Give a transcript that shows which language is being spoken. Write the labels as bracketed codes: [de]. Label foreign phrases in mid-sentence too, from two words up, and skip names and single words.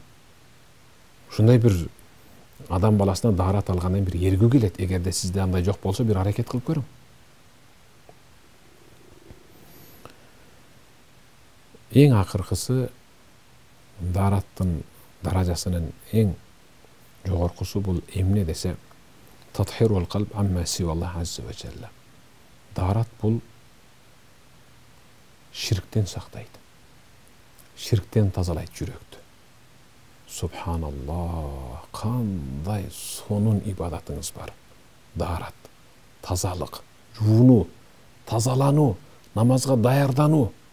[ky] Ушундай бир адам баласына дарат алгандан бир эргүү келет. Эгерде сизде андай жок болсо, бир аракет кылып көрүң. Эң акыркысы, дараттын даражасынын эң жогоркусу бул эмне десе, [ar] تطهير القلب عما سوى الله عز وجل. [ky] Дарат бул ширктен сактайт. Ширктен тазалайт жүрөктү. Субханаллах, кандай сонун ибадатыңыз бар. Дарат, тазалык, жууну, тазалануу, намазга даярдануу.